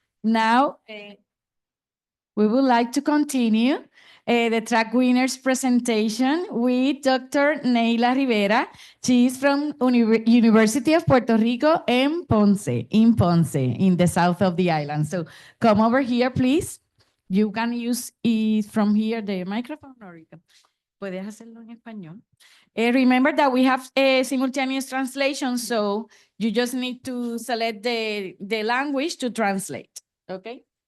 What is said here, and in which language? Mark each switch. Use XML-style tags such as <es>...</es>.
<en>Now, we would like to continue the track winners presentation with Dr. Neila Rivera. She is from University of Puerto Rico in Ponce, in the south of the island. So come over here, please. You can use it from here, the microphone, or you can,</en> <es>puedes hacerlo en español.</es> <en>Remember that we have a simultaneous translation, so you just need to select the language to translate, okay?</en>